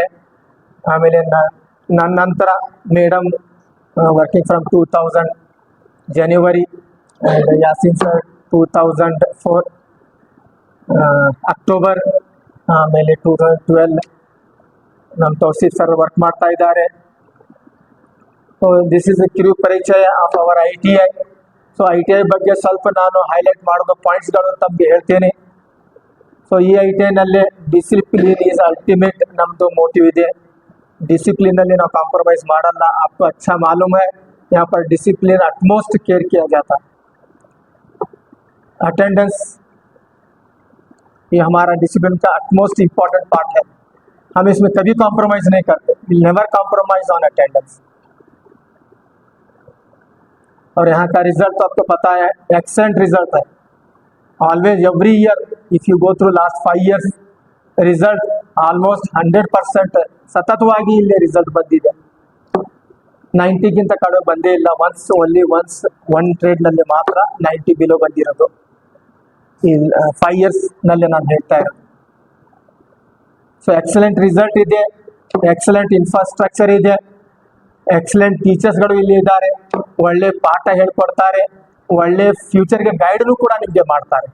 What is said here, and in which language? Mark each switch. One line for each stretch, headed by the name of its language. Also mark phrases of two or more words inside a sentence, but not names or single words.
Kannada: ಆಮೇಲೆ ನನ್ನ ನಂತರ
English: madam working from 2000 January,
Kannada: ಯಾಸಿನ್ ಸರ್ 2004 ಅಕ್ಟೋಬರ್, ಆಮೇಲೆ 2012 ನಮ್ಮ ತೌಸೀಫ್ ಸರ್ ವರ್ಕ್ ಮಾಡ್ತಾ ಇದ್ದಾರೆ.
English: so this is a
Kannada: ಕಿರು ಪರಿಚಯ
English: of our ITI.
Kannada: ಸೊ ITI ಬಗ್ಗೆ ಸ್ವಲ್ಪ ನಾನು ಹೈಲೈಟ್ ಮಾಡೋದು ಪಾಯಿಂಟ್ಸ್ಗಳು ತಮಗೆ ಹೇಳ್ತೇನೆ. ಸೊ ಈ ITIನಲ್ಲಿ
English: discipline is ultimate
Kannada: ನಮ್ಮದು ಮೋಟಿವ್ ಇದೆ. ಡಿಸಿಪ್ಲಿನ್ ನ ಕಾಂಪ್ರಮೈಸ್ ಮಾಡಲ್ಲ.
Hindi: आपको अच्छा मालूम है यहाँ पर डिसिप्लिन
English: utmost care
Hindi: किया जाता है. अटेंडेंस ये हमारा डिसिप्लिन का
English: utmost important part
Hindi: है. हम इसमें कभी कॉम्प्रोमाइज नहीं करते.
English: will never compromise on attendance.
Hindi: और यहाँ का रिजल्ट तो आपको पता है,
English: excellent result
Hindi: है.
English: always every year if you go through last 5 years result almost 100%
Kannada: ಸತತವಾಗಿ ಇಲ್ಲಿ ರಿಸಲ್ಟ್ ಬಂದಿದೆ. 90ಗಿಂತ ಕಡಿಮೆ ಬಂದೇ ಇಲ್ಲ.
English: once one
Kannada: ಟ್ರೇಡ್ನಲ್ಲಿ ಮಾತ್ರ 90 ಬಿಲೋ ಬಂದಿರೋದು ಈ 5 years ನಲ್ಲಿ ನಾನು ಹೇಳ್ತಾ ಇರೋದು. ಸೊ
English: excellent result
Kannada: ಇದೆ,
English: excellent infrastructure
Kannada: ಇದೆ,
English: excellent teachers
Kannada: ಇಲ್ಲಿ ಇದ್ದಾರೆ, ಒಳ್ಳೆ ಪಾಠ ಹೇಳ್ಕೊಡ್ತಾರೆ, ಒಳ್ಳೆ ಫ್ಯೂಚರ್ಗೆ ಗೈಡ್ನು ಕೂಡ ನಿಮಗೆ ಮಾಡ್ತಾರೆ.